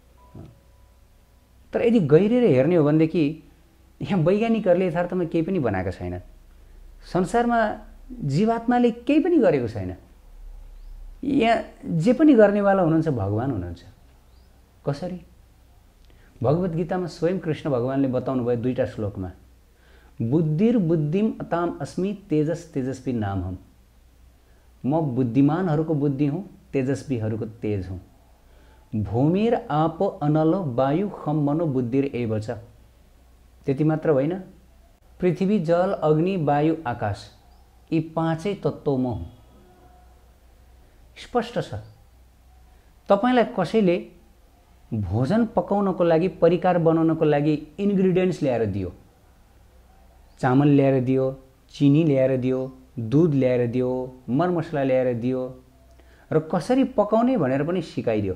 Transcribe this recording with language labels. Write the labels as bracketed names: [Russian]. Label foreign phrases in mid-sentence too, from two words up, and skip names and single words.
[Nepali] तर यदि गहिरेर हेर्ने हो भनेदेखि यहाँ वैज्ञानिकहरूले यथार्थमा केही पनि बनाएको छैन। संसारमा जीवात्माले केही पनि गरेको छैन। यहाँ जे पनि गर्नेवाला हुनुहुन्छ भगवान हुनुहुन्छ। कसरी? भगवत गीतामा स्वयं कृष्ण भगवानले बताउनु भयो दुईटा श्लोकमा, [Sanskrit] बुद्धिर बुद्धिम अताम अस्मि तेजस तेजस्वी नाम हम। [Nepali] म बुद्धिमानहरूको बुद्धि हुँ, तेजस्वीहरूको तेज हुँ। [Sanskrit] भूमिर आप अनल वायु खम मनो बुद्धिर एव च। [Nepali] त्यति मात्र होइन, पृथ्वी जल अग्नि वायु आकाश यी पाँचै तत्त्व म हुँ। स्पष्ट छ। तपाईलाई कसैले भोजन पकाउनको लागि, परिकार बनाउनको लागि इन्ग्रिडियन्ट्स ल्याएर दियो, चामल ल्याएर दियो, चिनी ल्याएर दियो, दूध ल्याएर दियो, मरमसला ल्याएर दियो र कसरी पकाउने भनेर पनि सिकाइदियो।